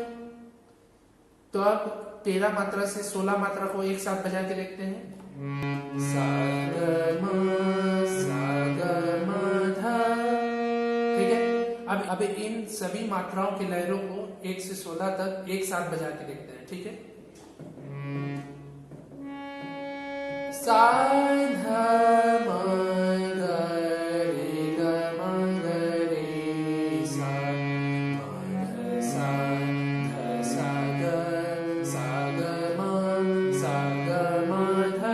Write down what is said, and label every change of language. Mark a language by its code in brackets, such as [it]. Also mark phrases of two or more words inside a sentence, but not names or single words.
[hi] तो अब 13 मात्रा से 16 मात्रा को एक साथ बजा के देखते हैं सा ग म, सा ग म ध। ठीक है, अब इन सभी मात्राओं के लहरों को 1 से 16 तक एक साथ बजा के देखते हैं। ठीक है, सा ध म ग रे ग म ग रे सा, म ध सा ध सा ग, सा ग म, सा ग म